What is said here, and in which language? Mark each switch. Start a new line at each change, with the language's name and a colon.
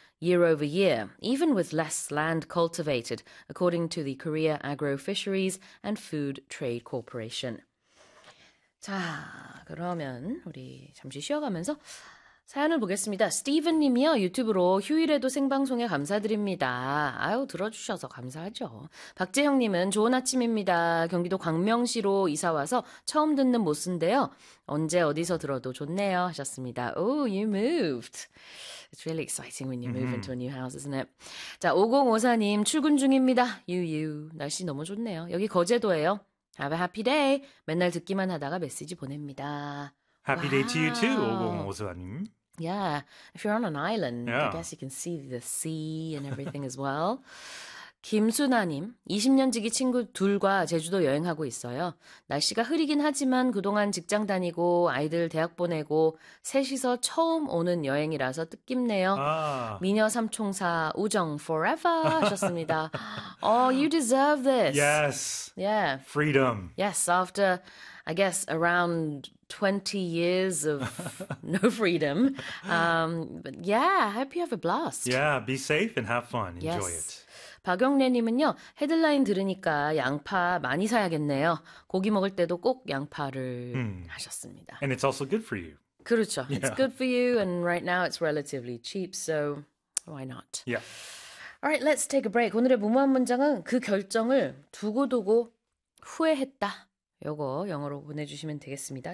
English: Year over year, even with less land cultivated, according to the Korea Agro-Fisheries and Food Trade Corporation.
Korean: 자, 그러면 우리 잠시 쉬어가면서 사연을 보겠습니다. 스티븐님이요, 유튜브로 휴일에도 생방송에 감사드립니다. 아유, 들어주셔서 감사하죠. 박재형님은 좋은 아침입니다. 경기도 광명시로 이사 와서 처음 듣는 모습인데요. 언제 어디서 들어도 좋네요. 하셨습니다.
English: Oh, you moved. It's really exciting when you move into a new house, isn't it?
Korean: 자, 5054님, 출근 중입니다. 유유. 날씨 너무 좋네요. 여기 거제도예요.
English: Have a happy day.
Korean: 맨날 듣기만 하다가 메시지 보냅니다.
English: Happy day to you too,
Korean: 와우. 오공오사님.
English: Yeah, if you're on an island, I guess you can see the sea and everything as well.
Korean: 김순아님, 20년 지기 친구 둘과 제주도 여행하고 있어요. 날씨가 흐리긴 하지만 그동안 직장 다니고 아이들 대학 보내고 셋이서 처음 오는 여행이라서 뜻깊네요. 미녀 삼총사 우정 forever 하셨습니다.
English: Oh, you deserve this. Yes, Yeah. freedom. Yes, after, I guess, around 20 years of no freedom. But yeah, I hope you have a blast. Yeah, be safe and have fun. Enjoy Yes. it.
Korean: 박영래님은요, 헤드라인 들으니까 양파 많이 사야겠네요. 고기 먹을 때도 꼭 양파를 하셨습니다.
English: And it's also good for you.
Korean: 그렇죠.
English: It's Yeah. good for you, and right now it's relatively cheap, so why not? Yeah. All right, let's take a break.
Korean: 오늘의 무모한 문장은 그 결정을 두고두고 후회했다. 요거 영어로 보내주시면 되겠습니다.